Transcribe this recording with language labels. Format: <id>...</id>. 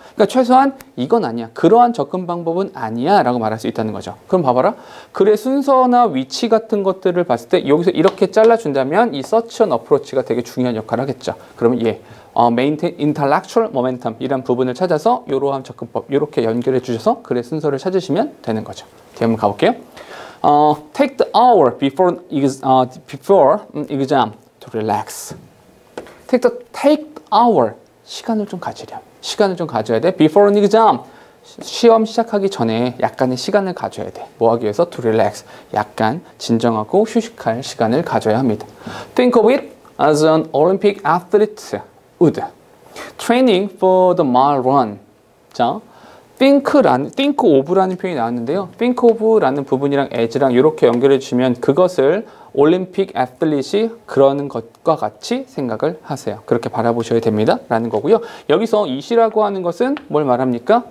<ko>그러니까 최소한 이건 아니야. 그러한 접근 방법은 아니야 라고 말할 수 있다는 거죠. 그럼 봐봐라. 글의 순서나 위치 같은 것들을 봤을 때 여기서 이렇게 잘라준다면 이 such an approach가 되게 중요한 역할을 하겠죠. 그러면</ko> <en>maintain intellectual momentum</en> <ko>이란 부분을 찾아서 이러한 접근법 이렇게 연결해 주셔서 글의 순서를 찾으시면 되는 거죠. 뒤에 한번 가볼게요.</ko> <en>Take the hour before exam to relax. Take the hour</en> <ko>시간을 좀 가져야 돼.</ko> <en>Before an exam</en> <ko>시험 시작하기 전에 약간의 시간을 가져야 돼. 뭐 하기 위해서?</ko> <en>To relax</en> <ko>약간 진정하고 휴식할 시간을 가져야 합니다.</ko> <en>Think of it as an Olympic athlete would. Training for the mile run.</en> <ko>자, think of라는 표현이 나왔는데요. think of라는 부분이랑 as랑 이렇게 연결해 주시면 그것을 올림픽 애틀릿이 그러는 것과 같이 생각을 하세요. 그렇게 바라보셔야 됩니다. 라는 거고요. 여기서 it이라고 하는 것은 뭘 말합니까?</ko>